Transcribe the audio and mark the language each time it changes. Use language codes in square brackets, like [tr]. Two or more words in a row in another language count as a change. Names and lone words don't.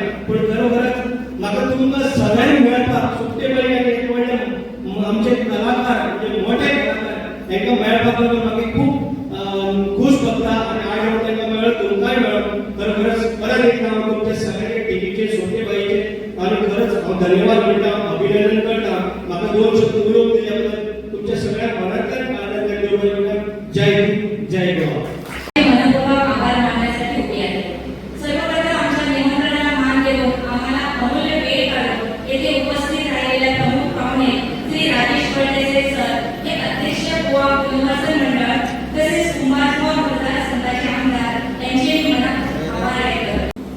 [kok] पण खरोखरच म्हाका तुमकां सगळ्यांक मेळपाक सोपटे बाई आनी एक व्हडले आमचे कलाकार म्हणजे मोठे कलाकार तांकां मेळपाक लागून म्हाका खूब खूश भोगता. आनी आयज हांव तांकां मेळ्ळो, तुमकांय मेळ्ळो. खरोखरच परत एकदा हांव तुमच्या सगळ्यांचे टिमीचे सोपटे बाईचे आनी खरंच हांव धन्यवाद म्हणटा, अभिनंदन करता. म्हाका 2 शब्द उलोवंक दिल्या बद्दल तुमच्या सगळ्या मनांतल्यान काळजांतल्यान देव बरें करूं. जय हिंद, जय गोवा. [mr] मनपूर्वक आभार मानण्यासाठी उभी आहे. सर्वप्रथम आमच्या निमंत्रणाला मान देऊन आम्हाला अमूल्य वेळ काढून येथे उपस्थित राहिलेल्या प्रमुख पाहुणे श्री राजेश फळदेसाई सर हे अध्यक्ष गोवा पुनर्वसन मंडळ तसेच कुमार गोवा मतदारसंघाचे आमदार यांचे मी मनात आभार व्यक्त करतो.